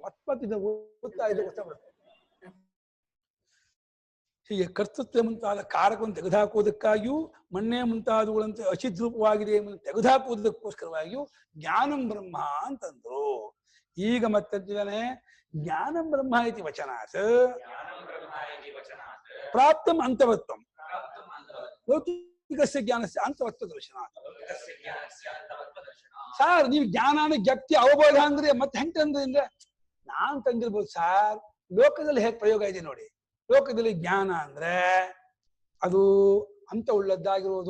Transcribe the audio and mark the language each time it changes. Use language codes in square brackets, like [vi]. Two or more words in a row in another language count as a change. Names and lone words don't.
[kn] ಮತ್ತೆ ಇದನ್ನ ಓದ್ತಾ ಇದ್ದ ಗೊತ್ತಾಗ್ಬಿಡುತ್ತೆ. ಹೀಗೆ ಕರ್ತೃತ್ವ ಮುಂತಾದ ಕಾರಕವನ್ನು ತೆಗೆದುಹಾಕುವುದಕ್ಕಾಗಿಯೂ ಮಣ್ಣೆ ಮುಂತಾದವುಗಳಂತೆ ಅಚಿದ್ರೂಪವಾಗಿದೆ ಎಂಬುದನ್ನು ತೆಗೆದುಹಾಕುವುದಕ್ಕೋಸ್ಕರವಾಗಿಯೂ [sa] ಜ್ಞಾನಂ ಬ್ರಹ್ಮ [kn] ಅಂತಂದ್ರು. ಈಗ ಮತ್ತಂತಿದ್ದಾನೆ [sa] ಜ್ಞಾನಂ ಬ್ರಹ್ಮ ಇತಿ ವಚನಾತ್ ಪ್ರಾಪ್ತಂ ಅಂತವತ್ವಂ ಲೌಕಿಕಸ್ಯ ಜ್ಞಾನಸ್ಯ ಅಂತವತ್ವ ದರ್ಶನಾತ್. [kn] ಸಾರ್ ನೀವು ಜ್ಞಾನ ಅಂದ್ರೆ ವ್ಯಕ್ತಿ ಅವಬೋಧ ಅಂದ್ರೆ ಮತ್ತೆ ಹೆಂಗ್ ತಂದ್ರೆ ನಾನ್ ತಂದಿರ್ಬೋದು ಸಾರ್. ಲೋಕದಲ್ಲಿ ಹೇಗೆ ಪ್ರಯೋಗ ಇದೆ ನೋಡಿ. ಲೋಕದಲ್ಲಿ ಜ್ಞಾನ ಅಂದ್ರೆ ಅದು ಅಂತ ಉಳ್ಳದ್ದಾಗಿರೋದು.